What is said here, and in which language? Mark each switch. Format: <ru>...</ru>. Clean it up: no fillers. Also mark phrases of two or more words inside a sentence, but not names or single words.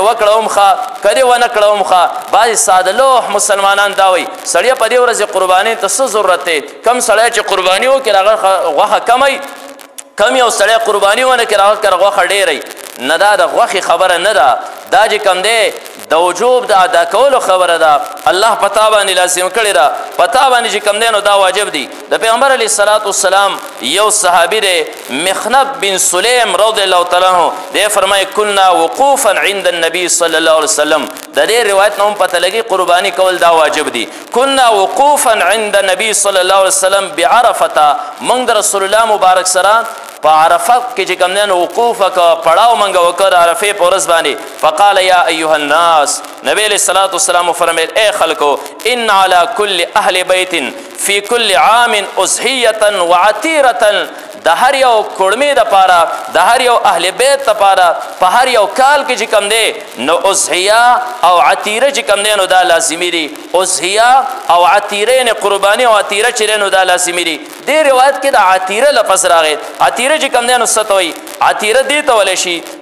<ps>وکړه هم ښه کړې ونه کړه هم ښه بعضې ساده لوح مسلمانان دا وایي سړی په دې ورځې قرباني ته څه ضرورت دی کم سړی چې قرباني وکړي هغه غوښه کمی کم یو سړی قرباني ونه کړي هغه کره غوښه ډېری نه دا د غوښې خبره نه ده دا چې کوم دی د وجوب د ادا کولو خبره ده الله په تا باندې لازم کړې ده په تا باندې چې کوم دی نو دا واجب دی د پیغمبر</ps> <ar>علیه الصلاة والسلام</ar> <ps>یو صحابي دی مخنف بن سلیم</ps> <ar>رضی الله تعالی عنه</ar> <ps>دی فرمایي</ps> <ar>کنا وقوفا عند النبي صلی الله علیه وسلم</ar> <ps>د دې روایت نه هم پته لګي قرباني کول دا واجب دی</ps> <ar>کنا وقوفا عند النبي صلی الله علیه وسلم بعرفه</ar> <ps>موږ د رسول الله مبارک سره په عرفه کې چې کوم دی وقوف وکړه پړاو موږ وکړ عرفې په ورځ باندې</ps> <ar>فقال یا ایها الناس</ar> <ps>نبی</ps> <ar>علیه الصلاة والسلام</ar> <ps>فرمیل ای خلکو</ps> <ar>ان علی کل اهل بیت فی کل عام اضحیة وعتیرة</ar> <ps>د هر یو کړمې دپاره د هر یو اهل بیت دپاره په هر یو کال کې چې کوم دی نو اضحیه او عتیره چې کوم دی نو دا لازمي دي اضحیه او عتیره یعنې قرباني او عتیره چې دی نو دا لازمي دي دې روایت کې د عتیره لفظ راغی عتیره چې کوم دی نو څه ته وایي عتیره دې ته ویلی شي</ps>